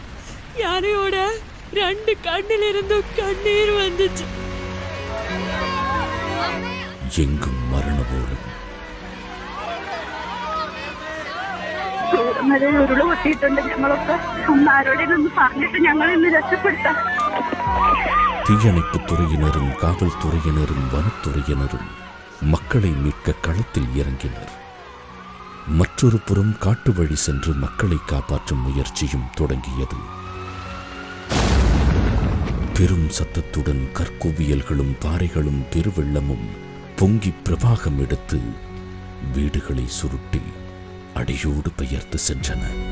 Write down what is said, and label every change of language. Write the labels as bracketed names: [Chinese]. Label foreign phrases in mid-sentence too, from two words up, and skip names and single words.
[Tamil] யானையோட 2 கண்ணில் இருந்து கண்ணீர் வந்துச்சு. எங்கும் மரணவோடும் [Malayalam] ഉരുള് പൊട്ടിയിട്ടുണ്ട്. ഞങ്ങളൊക്കെ ഒന്ന് ആരോടെങ്കിലും ഒന്ന് പറഞ്ഞിട്ട് ഞങ്ങളൊന്ന് രക്ഷപ്പെടുത്താം. [Tamil] தீயணைப்பு துறையினரும் காவல்துறையினரும் வனத்துறையினரும் மக்களை மீட்க களத்தில் இறங்கினர். மற்றொரு புறம் காட்டு வழி சென்று மக்களை காப்பாற்றும் முயற்சியும் தொடங்கியது. பெரும் சத்தத்துடன் கற்குவியல்களும் பாறைகளும் பெருவெள்ளமும் பொங்கி பிரவாகம் எடுத்து வீடுகளை சுருட்டி அடியோடு பெயர்த்து சென்றன.